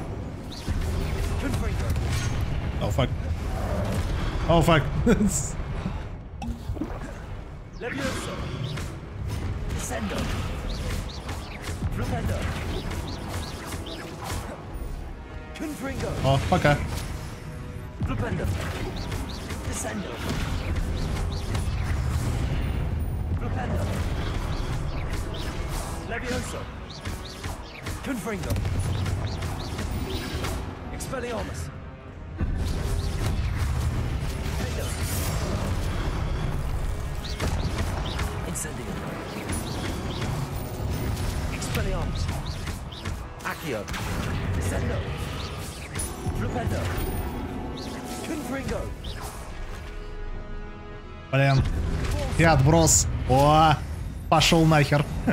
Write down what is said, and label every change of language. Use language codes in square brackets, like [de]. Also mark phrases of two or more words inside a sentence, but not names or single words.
[ru] О, фак. О, фак. О, пока. Confringo. Expelliarmus. Incendio. Expelliarmus. Accio. Descendo. Flupendo. Confringo. Блин. И отброс. О, пошел нахер.